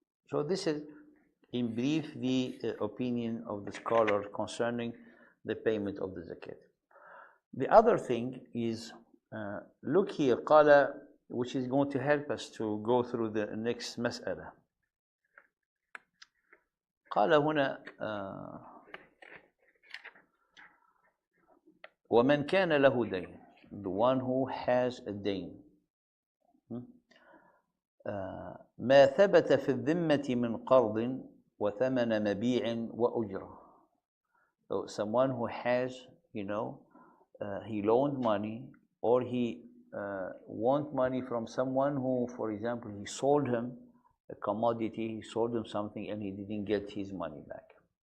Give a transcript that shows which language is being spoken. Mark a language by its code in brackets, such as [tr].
[en] So this is, in brief, the opinion of the scholar concerning the payment of the zakat. The other thing is, look here, qala, which is going to help us to go through the next mas'ala. [ar] قال هنا ومن كان له دين, [en] the one who has a dain, [ar] ما ثبت في الذمة من قرض وثمن مبيع وأجرة. [en] So someone who has, he loaned money, or he want money from someone who, for example, he sold him a commodity, he sold him something and he didn't get his money back.